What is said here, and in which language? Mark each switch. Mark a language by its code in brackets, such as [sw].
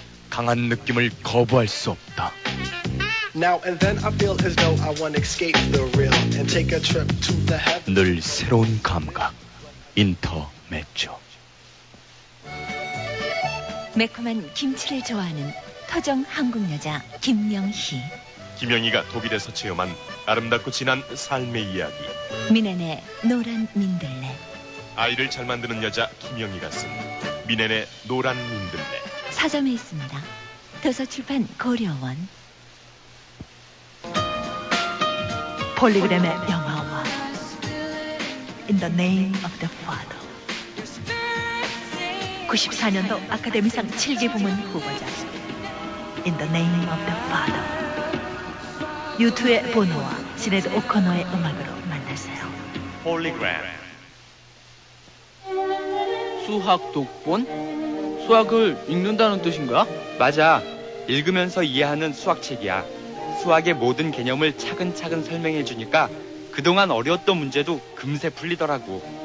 [ko] 강한 느낌을 거부할 수 없다. [en] Now and then I feel as though I want to escape the real and take a trip to the heaven. [ko] 늘 새로운 감각, 인터메초. 매콤한 김치를 좋아하는 터정 한국 여자 김명희. 김영희가 독일에서 체험한 아름답고 진한 삶의 이야기. 미넨의 노란 민들레. 아이를 잘 만드는 여자 김영희가 쓴 미넨의 노란 민들레. 사점에 있습니다. 도서출판 고려원. 폴리그램의 영화와 [en] In the name of the father. [ko] 94년도 아카데미상 7기 부문 후보자. In the name of the father. 유투의 보노와 지네드 오커너의 음악으로 만나세요. 폴리그램. 수학 독본? 수학을 읽는다는 뜻인가? 맞아. 읽으면서 이해하는 수학책이야. 수학의 모든 개념을 차근차근 설명해주니까 그동안 어려웠던 문제도 금세 풀리더라고.